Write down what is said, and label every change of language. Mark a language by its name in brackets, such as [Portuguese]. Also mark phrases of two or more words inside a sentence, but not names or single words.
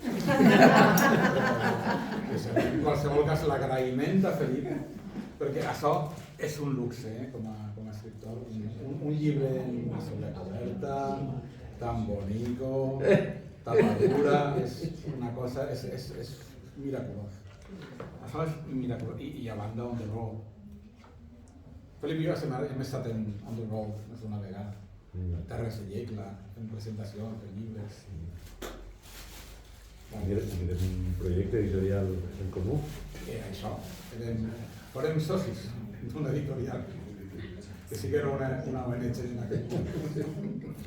[Catalan] En qualsevol cas, l'agraïment a Felip, perquè això és un luxe, com a escriptor. Un llibre amb una coberta, tan bonico, tapadura, és una cosa, és miraculós. Això és miraculós. I a banda, [English] on the road. [Catalan] Felip i jo hem estat [English] on the road [Catalan] més d'una vegada. Terres de Lleida, fent presentacions de llibres. És un projecte editorial en comú. Era això. Érem socis d'una editorial, que sí que era una ONG en aquell moment.